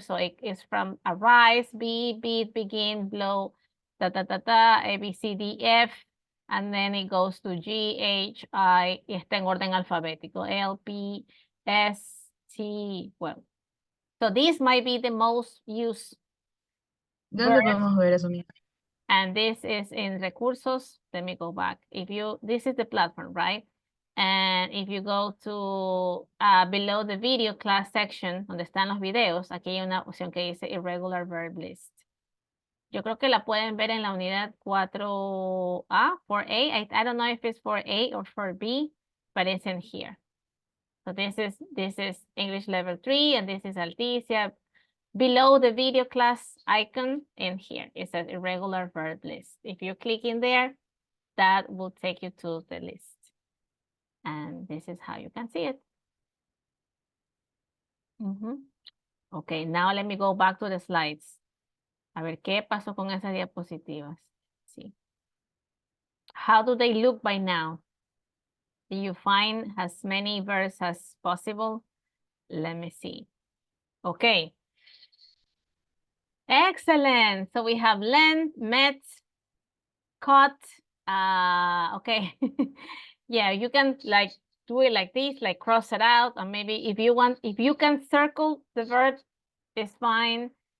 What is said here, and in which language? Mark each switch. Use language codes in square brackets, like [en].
[en] So it is from arise, be, beat, begin, blow, da, da, da, da, A, B, C, D, F, and then it goes to G, H, I, [es] y está en orden alfabético, [en] L, P, S, T, well. So these might be the most used [es] ¿Dónde [en] verbs. [es] podemos ver eso, mía? [en] And this is in recursos. Let me go back. This is the platform, right? And if you go to below the video class section, [es] donde están los videos, aquí hay una opción que dice [en] irregular verb list. [es] Yo creo que la pueden ver en la unidad 4A, 4A. [en] I don't know if it's 4A or 4B, but it's in here. So this is English level 3, and this is Alticia. Below the video class icon in here, it says irregular verb list. If you click in there, that will take you to the list. And this is how you can see it. Okay, now let me go back to the slides. [es] A ver, ¿qué pasó con esas diapositivas? [en] Sí. How do they look by now? Do you find as many verbs as possible? Let me see. Okay. Excellent. So we have lent, met, caught. Okay. Yeah, you can like do it like this, like cross it out, or maybe if you can circle the verb, it's fine.